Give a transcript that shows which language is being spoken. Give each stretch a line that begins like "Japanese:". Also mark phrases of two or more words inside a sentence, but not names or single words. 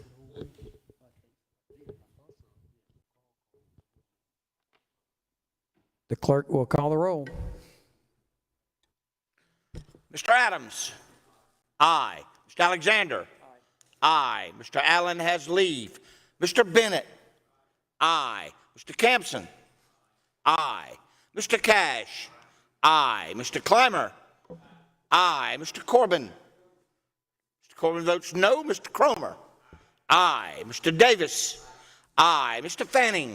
English: The clerk will call the roll. Mr. Adams? Aye. Mr. Alexander? Aye. Mr. Allen has leave. Mr. Bennett? Aye. Mr. Campson? Aye. Mr. Cash? Aye. Mr. Clymer? Aye. Mr. Corbin? Mr. Corbin votes no. Mr. Cromer? Aye. Mr. Davis? Aye. Mr. Fanning?